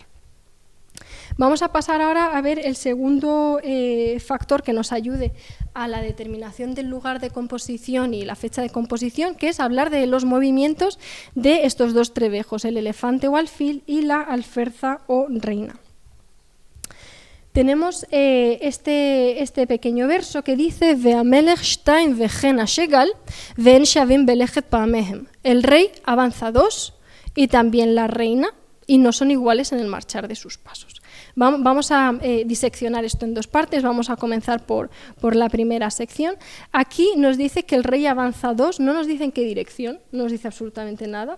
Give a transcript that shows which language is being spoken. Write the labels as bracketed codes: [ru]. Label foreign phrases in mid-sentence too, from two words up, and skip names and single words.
[es] Vamos a pasar ahora a ver el segundo factor que nos ayude a la determinación del lugar de composición y la fecha de composición, que es hablar de los movimientos de estos 2 trebejos, el elefante o alfil y la alferza o reina. Tenemos este pequeño verso que dice [he] והמלך שתים וכן השגל ואין שוים בלכת פעמיהם. [es] El rey avanza 2 y también la reina, y no son iguales en el marchar de sus pasos. Vamos a diseccionar esto en 2 partes. Vamos a comenzar por la primera sección. Aquí nos dice que el rey avanza 2, no nos dice en qué dirección, no nos dice absolutamente nada.